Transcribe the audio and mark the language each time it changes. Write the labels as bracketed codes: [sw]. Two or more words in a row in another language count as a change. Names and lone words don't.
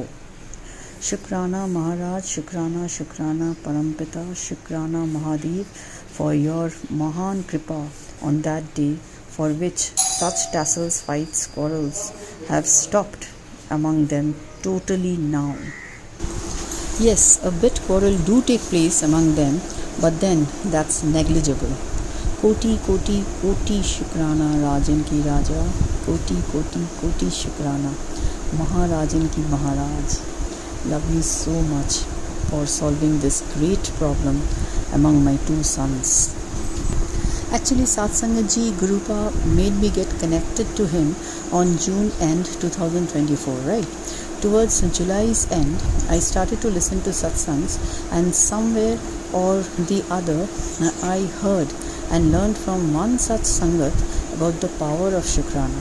[hi] शुकराना महाराज, शुकराना, शुकराना परमपिता, शुकराना महादेव [en] for your [hi] महान कृपा [en] on that day, for which such tassels, fights, quarrels have stopped among them totally now. Yes, a bit quarrel do take place among them, but then that's negligible. [hi] कोटि कोटि कोटि शुकराना राजन की राजा, कोटि कोटि कोटि शुकराना महाराजन की महाराज. [en] Love you so much for solving this great problem among my two sons. Actually, Satsangat Ji Gurupa made me get connected to him on June end 2024, right? Towards July's end, I started to listen to satsangs, and somewhere or the other, I heard and learned from one such sangat about the power of Shukrana.